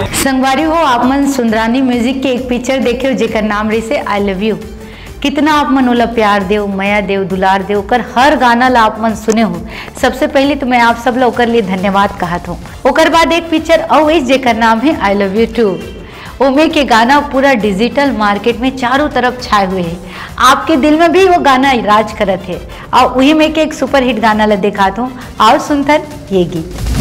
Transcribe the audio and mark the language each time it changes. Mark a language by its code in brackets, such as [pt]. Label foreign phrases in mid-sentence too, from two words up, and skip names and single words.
[hne] संगवारी हो आप मन सुंदरानी म्यूजिक के एक पिक्चर देखे जेकर नाम रही से आई लव यू। कितना आप मन ओला प्यार देव, माया देव, दुलार देव कर हर गाना ला आप मन सुने हो। सबसे पहले तो मैं आप सब ला ओकर लिए धन्यवाद कहत हूँ। ओकर बाद एक पिक्चर और इस जेकर नाम है आई लव यू टू। ओमे के गाना पूरा [en] digital market [hne] में चारों तरफ छाए हुए हैं, आपके दिल में भी वो गाना राज करत है। और वही में के एक [en] super hit [hne] गाना ला दिखाता हूँ, आओ सुनथन ये गीत।